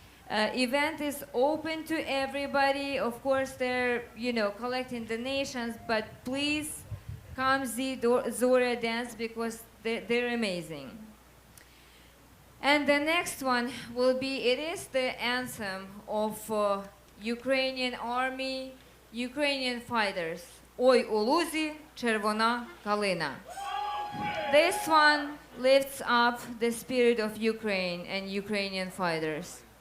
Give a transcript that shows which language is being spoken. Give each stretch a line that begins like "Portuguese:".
English: Event is open to everybody. Of course, they're, you know, collecting donations, but please come see Zoria dance because they're amazing. And the next one will be, it is the anthem of Ukrainian army, Ukrainian fighters.
Ukrainian: Ой у лузі червона калина.
English: This one lifts up the spirit of Ukraine and Ukrainian fighters.